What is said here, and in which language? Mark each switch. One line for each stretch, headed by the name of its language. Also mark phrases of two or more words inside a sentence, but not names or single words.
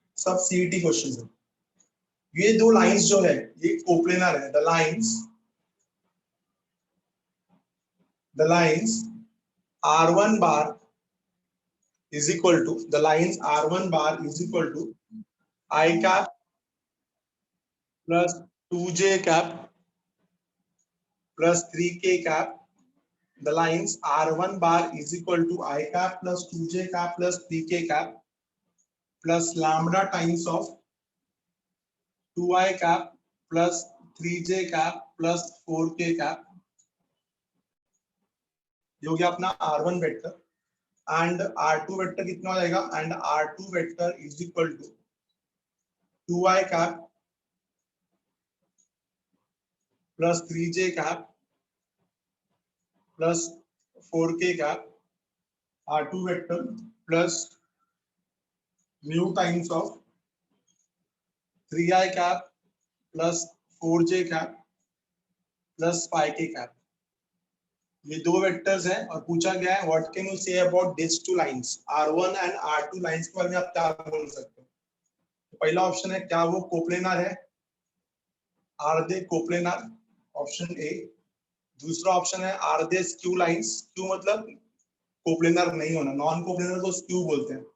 Hindi: सब
English: CET question
Hindi: है। ये दो लाइंस जो है ये कोप्लेनर है।
English: the lines R1 bar is equal to I cap plus 2j cap plus 3k cap. The lines R1 bar is equal to I cap plus 2j cap plus 3k cap plus lambda times of 2I cap plus 3j cap plus 4k cap.
Hindi: ये हो गया अपना
English: R1 vector and R2 vector
Hindi: कितना हो जाएगा
English: and R2 vector is equal to 2I cap plus 3j cap plus 4k cap. R2 vector plus mu times of 3I cap plus 4j cap plus 5k cap.
Hindi: ये दो वेक्टर्स हैं और पूछा गया है
English: what can you say about this two lines R1 and R2 lines
Hindi: के बारे में आप क्या बोल सकते हो। तो पहला ऑप्शन है क्या वो कोप्लेनर है,
English: are they coplanar, option A.
Hindi: दूसरा ऑप्शन है
English: are they skew lines,
Hindi: स्क्यू मतलब कोप्लेनर नहीं होना,
English: non coplanar
Hindi: को स्क्यू बोलते हैं।